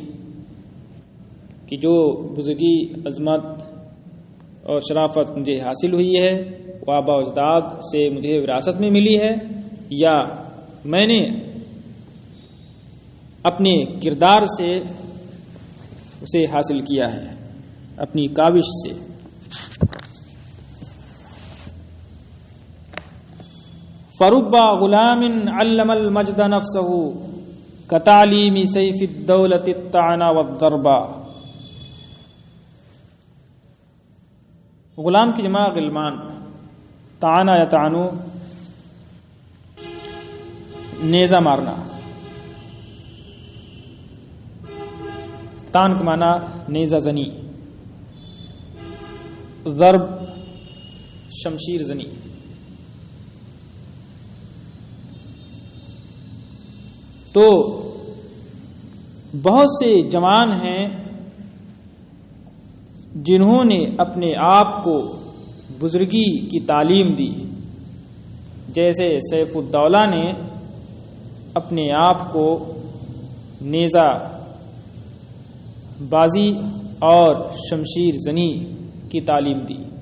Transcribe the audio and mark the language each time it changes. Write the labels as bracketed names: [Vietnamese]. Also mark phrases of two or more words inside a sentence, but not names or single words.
[Urdu] کہ جو بزرگی، عظمت اور شرافت مجھے حاصل ہوئی ہے وہ آبا و اجداد سے مجھے وراثت میں ملی ہے یا میں نے اپنے کردار سے اسے حاصل کیا ہے، اپنی کاوش سے۔ [Arabic] فرب غلام علم المجد نفسه كتعليم سيف الدولة الطعن والضرب۔ [Urdu] غلام کی جمع غلمان، طعنا یا طعنو نیزہ مارنا، تان کا معنی نیزہ زنی، ضرب شمشیر زنی۔ تو بہت سے جوان ہیں جنہوں نے اپنے آپ کو بزرگی کی تعلیم دی، جیسے سیف الدولہ نے اپنے آپ کو نیزہ بازی اور شمشیر زنی کی تعلیم دی۔